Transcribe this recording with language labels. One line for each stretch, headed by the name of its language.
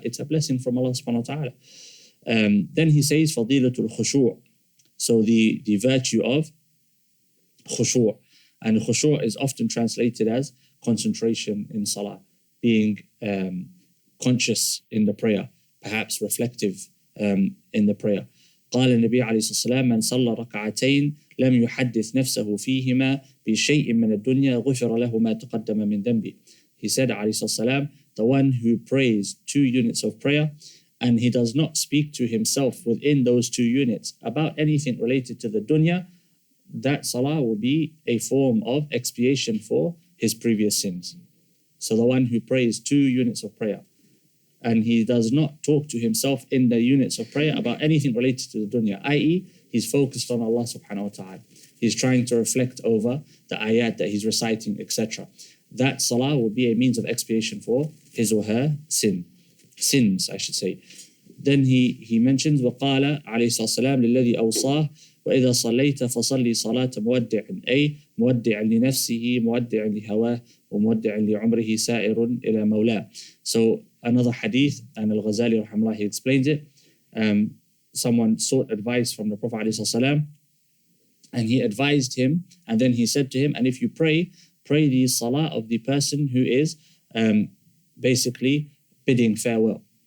English: It's a blessing from Allah subhanahu wa ta'ala. Then he says, fadilatul khushu'. So the virtue of khushu'. And khushu' is often translated as concentration in salah, being conscious in the prayer, perhaps reflective in the prayer.
Arabic: قال النبي عليه الصلاة والسلام من صلى ركعتين لم يحدث نفسه فيهما بشيء من الدنيا غفر له ما تقدم من ذنبه.
English: He said
Arabic: عليه الصلاة والسلام,
English: the one who prays 2 units of prayer and he does not speak to himself within those 2 units about anything related to the dunya, that salah will be a form of expiation for his previous sins. So the one who prays 2 units of prayer and he does not talk to himself in the units of prayer about anything related to the dunya, i.e. he's focused on Allah subhanahu wa ta'ala. He's trying to reflect over the ayat that he's reciting, etc. That salah will be a means of expiation for his or her sins, I should say. Then he mentions,
Arabic: وَقَالَ عَلَيْهِ السَّلَامُ لِلَّذِي أَوْصَاهُ وَإِذَا صَلَّيْتَ فَصَلِّ صَلَاةَ مُوَدِّعٍ أي مُوَدِّعٍ لنفسه مُوَدِّعٍ لهواه ومُوَدِّعٍ لعمره سائر إلى مولاه.
English: So another hadith, and al-Ghazali rahimahullah, he explains it. Someone sought advice from the Prophet ﷺ, and he advised him, and then he said to him, and if you pray the salah of the person who is basically bidding farewell.